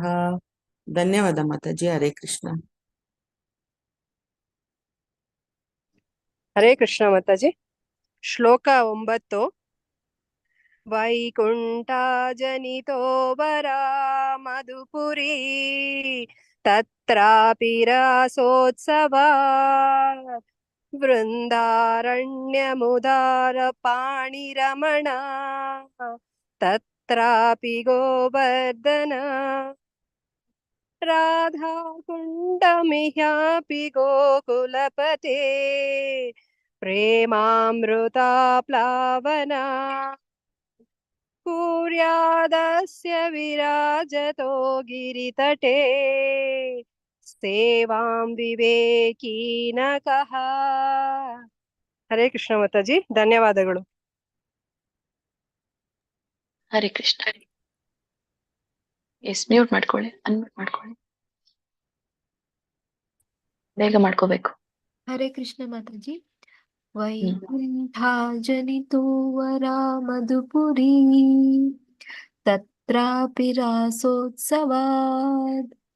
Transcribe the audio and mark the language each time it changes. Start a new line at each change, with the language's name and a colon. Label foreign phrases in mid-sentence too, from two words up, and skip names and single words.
Kannada: ಧನ್ಯವಾದ ಮಾತಾಜಿ. ಹರೇ ಕೃಷ್ಣ. ಹರೇ ಕೃಷ್ಣ ಮಾತಾಜಿ.
Sanskrit: ಶ್ಲೋಕ 9. ವೈಕುಂಠ ಜನಿತೋ ವರ ಮಧುಪುರೀ तत्रापि रासोत्सवात् वृन्दारण्यमुदारपाणिरमणा तत्रापि गोवर्धन राधाकुण्डमिह्यापि गोकुलपते प्रेमामृता प्लावना कुर्यादस्य विराजतो गिरितटे सेवां विवेकीनकः.
Kannada: ಹರೇ ಕೃಷ್ಣ ಮಾತಾಜಿ, ಧನ್ಯವಾದಗಳು. ಹರೇ ಕೃಷ್ಣ. ಎಸ್, ಮ್ಯೂಟ್ ಮಾಡ್ಕೊಳ್ಳಿ, ಅನ್ಮ್ಯೂಟ್ ಮಾಡ್ಕೊಳ್ಳಿ, ಬೇಗ ಮಾಡ್ಕೋಬೇಕು. ಹರೇ ಕೃಷ್ಣ ಮಾತಾಜಿ.
Sanskrit: ವೈಕುಂಠಾಜನಿತೋ ವರಾ ಮಧುಪುರೀ ತತ್ರಾಪಿ ರಾಸೋತ್ಸವಾದ್